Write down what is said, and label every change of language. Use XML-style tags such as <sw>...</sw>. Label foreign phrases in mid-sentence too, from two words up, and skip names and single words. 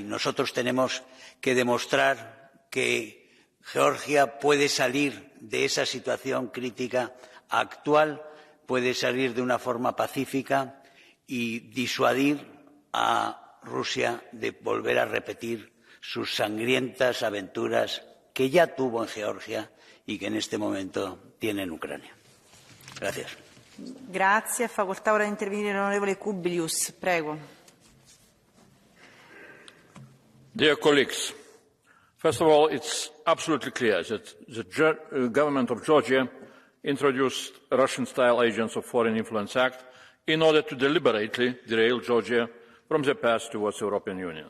<es>Nosotros tenemos que demostrar que Georgia puede salir de esa situación crítica actual, puede salir de una forma pacífica y disuadir a Rusia de volver a repetir sus sangrientas aventuras que ya tuvo en Georgia y que en este momento tiene en Ucrania. Gracias.</es> <it>Grazie. Facoltà ora di intervenire l'onorevole Kubilius. Prego.</it> <en>Dear colleagues, first of all, it's absolutely clear that the government of Georgia introduced Russian-style Agents of Foreign Influence Act in order to deliberately derail Georgia from the path towards the European Union.</en>